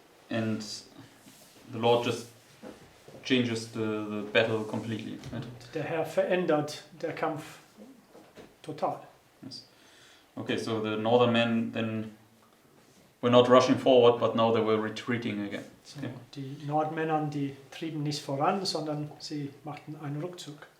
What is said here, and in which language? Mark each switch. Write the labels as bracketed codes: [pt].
[en] And the Lord just changes the battle completely, right? [de] Der Herr verändert der Kampf total. [en] Yes. Okay, so the northern men then were not rushing forward, but now they were retreating again. So, Okay. [de] die Nordmänner, die trieben nicht voran, sondern sie machten einen Rückzug.